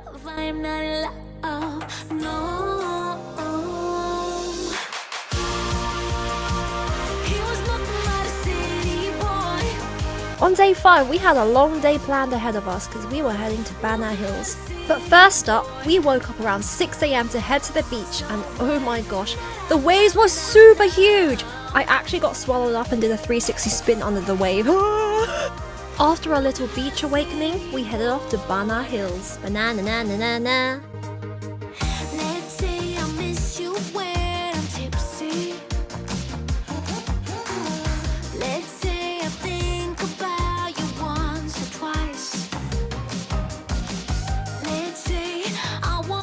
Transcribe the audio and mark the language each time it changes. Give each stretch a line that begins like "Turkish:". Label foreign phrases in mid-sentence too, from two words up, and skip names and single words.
English: On day 5, we had a long day planned ahead of us because we were heading to Bana Hills. But first up, we woke up around 6 AM to head to the beach, and oh my gosh, the waves were super huge! I actually got swallowed up and did a 360 spin under the wave. After a little beach awakening, we headed off to Bana Hills. Banana na na na na. Let's say I miss you when I'm tipsy. Let's say I think about you once or twice. Let's say I want